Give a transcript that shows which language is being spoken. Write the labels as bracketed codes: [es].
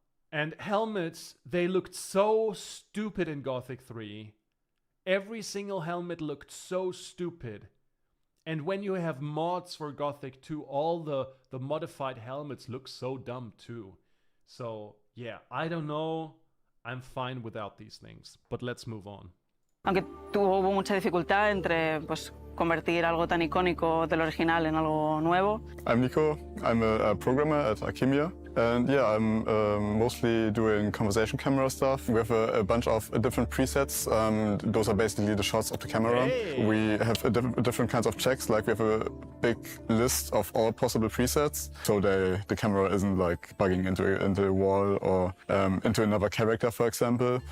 [en] And helmets, they looked so stupid in Gothic 3. Every single helmet looked so stupid. And when you have mods for Gothic 2, all the modified helmets look so dumb too. So, yeah, I don't know. I'm fine without these things. But let's move on. [es] Aunque hubo mucha dificultad entre convertir algo tan icónico del original en algo nuevo. [en] I'm Nico. I'm a programmer at Alchemia. And yeah, I'm mostly doing conversation camera stuff. We have a bunch of different presets. Those are basically the shots of the camera. Hey. We have different kinds of checks. Like we have a big list of all possible presets. So the camera isn't like bugging into a wall or into another character, for example.